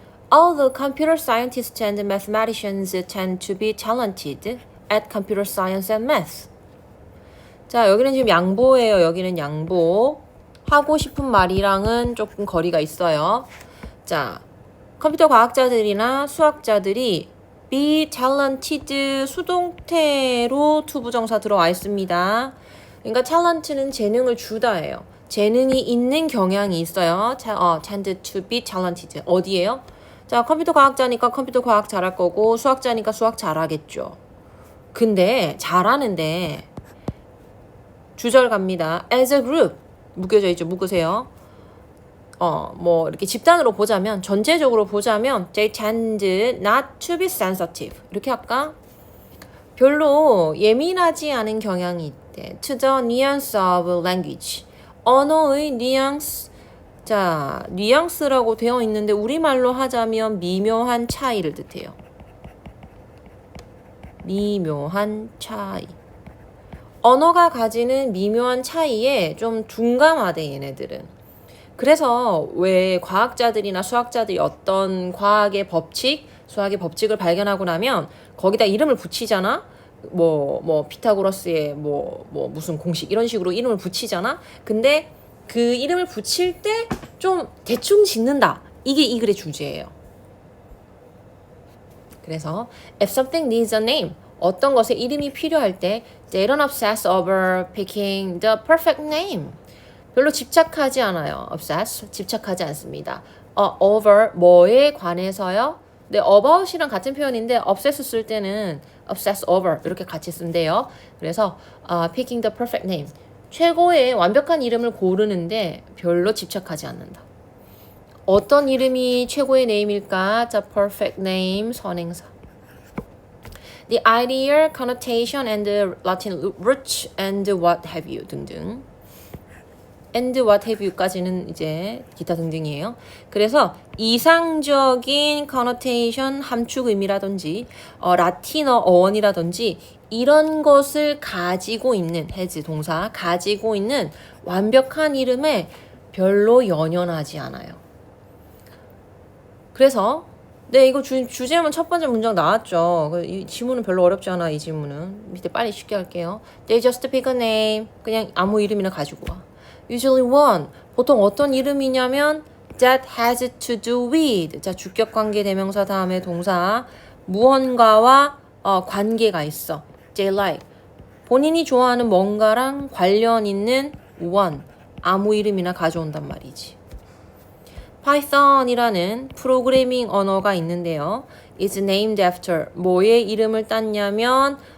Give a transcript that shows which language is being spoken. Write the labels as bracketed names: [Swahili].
[English] Although computer scientists and mathematicians tend to be talented at computer science and math. [Korean] 자, 여기는 지금 양보예요. 여기는 양보. 하고 싶은 말이랑은 조금 거리가 있어요. 자, 컴퓨터 과학자들이나 수학자들이 [English] be talented [Korean] 수동태로 투부정사 들어와 있습니다. 그러니까 talent는 재능을 주다예요. 재능이 있는 경향이 있어요. [English] tend to be talented. [Korean] 어디예요? 자, 컴퓨터 과학자니까 컴퓨터 과학 잘할 거고 수학자니까 수학 잘하겠죠. 근데 잘하는데 주절 갑니다. [English] as a group [Korean] 묶여져 있죠. 묶으세요. 뭐 이렇게 집단으로 보자면 전체적으로 보자면 [English] they tend not to be sensitive [Korean] 이렇게 할까? 별로 예민하지 않은 경향이 있대. [English] to the nuance of language [Korean] 언어의 뉘앙스. 자, 뉘앙스라고 되어 있는데 우리말로 하자면 미묘한 차이를 뜻해요. 미묘한 차이. 언어가 가지는 미묘한 차이에 좀 둔감하대 얘네들은. 그래서 왜 과학자들이나 수학자들이 어떤 과학의 법칙, 수학의 법칙을 발견하고 나면 거기다 이름을 붙이잖아. 뭐 피타고라스의 뭐 무슨 공식 이런 식으로 이름을 붙이잖아. 근데 그 이름을 붙일 때 좀 대충 짓는다. 이게 이 글의 주제예요. [English] 그래서 if something needs a name, [Korean] 어떤 것에 이름이 필요할 때 [English] they don't obsess over picking the perfect name. [Korean] 별로 집착하지 않아요. obsess, 집착하지 않습니다. over, 뭐에 관해서요? 네, about이랑 같은 표현인데 obsess 쓸 때는 obsess over 이렇게 같이 쓴대요. 그래서 [English] picking the perfect name. [Korean] 최고의 완벽한 이름을 고르는데 별로 집착하지 않는다. 어떤 이름이 최고의 네임일까? [English] The perfect name, 선행사. The ideal connotation and the Latin roots and what have you 등등. and what have you [Korean] 까지는 이제 기타 등등이에요. 그래서 이상적인 connotation, 함축 의미라든지 라틴어 어원이라든지 이런 것을 가지고 있는 has 동사 가지고 있는 완벽한 이름에 별로 연연하지 않아요. 그래서 네, 이거 주제문 첫 번째 문장 나왔죠. 이 지문은 별로 어렵지 않아, 이 지문은. 밑에 빨리 쉽게 할게요. [English] They just pick a name. [Korean] 그냥 아무 이름이나 가지고 와. [English] Usually one. [Korean] 보통 어떤 이름이냐면 [English] that has to do with. [Korean] 자, 주격 관계 대명사 다음에 동사. 무언가와 관계가 있어. [English] They like. [Korean] 본인이 좋아하는 뭔가랑 관련 있는 one. 아무 이름이나 가져온단 말이지. 파이썬이라는 프로그래밍 언어가 있는데요. [English] It's named after [Korean] 뭐의 이름을 땄냐면